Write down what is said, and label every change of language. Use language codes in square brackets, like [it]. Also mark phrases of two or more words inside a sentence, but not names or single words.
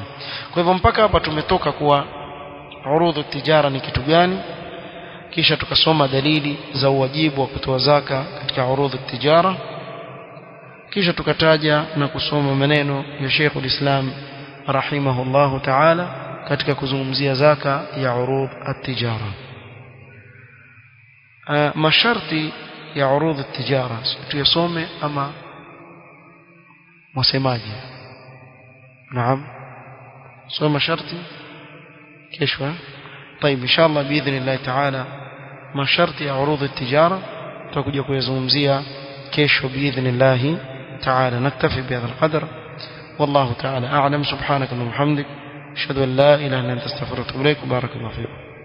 [sw] Kwa hivyo mpaka hapa tumetoka kuwa [ar] عروض التجارة [sw] ni kitu gani, kisha tukasoma dalili za uwajibu wa kutoa zaka katika [ar] عروض التجارة, [sw] kisha tukataja na kusoma maneno ya Sheikh al-Islam [ar] رحمه الله تعالى [sw] katika kuzungumzia zaka ya [ar] عروض التجارة. [sw] Masharti ya [ar] عروض التجارة [sw] tuyasome ama wasemaji? Naam, soma masharti kesho. [ar] طيب ان شاء الله باذن الله تعالى [sw] masharti ya urudh at-tijara tutakuja kuyazungumzia kesho [ar] باذن الله تعالى. نكتفي بهذا القدر والله تعالى اعلم. سبحانك اللهم وبحمدك اشهد ان لا اله الا انت استغفرك واتوب اليك. بارك الله فيكم.